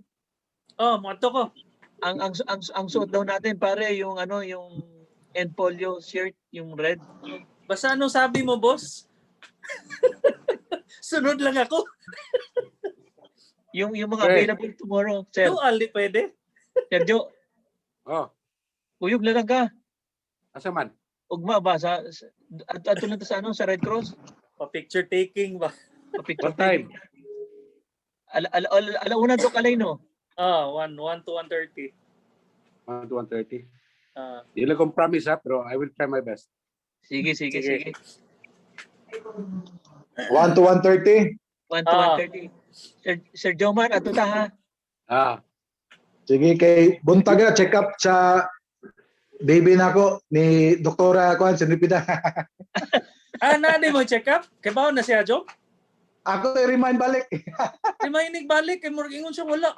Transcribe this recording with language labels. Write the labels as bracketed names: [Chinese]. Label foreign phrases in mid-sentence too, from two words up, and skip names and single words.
[Cebuano] Mato ko. [Filipino] Ang suot daw natin, pare, yung yung [English] end polio shirt, [Filipino] yung red. Basta anong sabi mo, boss? Sunod lang ako. Yung mga [English] available tomorrow, sir. [Filipino] Joel, di pwede. Sergio, Oh. [Cebuano] uyog na lang ka. Asa man? Ugma ba ato lang to sa ano sa Red Cross? Pa-picture taking ba? Pa-picture [English] What time? [Cebuano] taking. Alauna to kalay no. 1 to 1:30. 1 to 1:30. Ah, Di lang kong promise ha, pero [English] I will try my best. [Cebuano] Sige. 1 to 1:30. 1 to 1:30. Sir Jomar, ato ta ha. Ah, Sige, kay buntag na check up sa baby nako ni Doktora Kuan Sinipida. nani mo check up? Kay baon na siya, Jo? Ako i-remind balik. Di mainig balik kay murag ingon siya wala.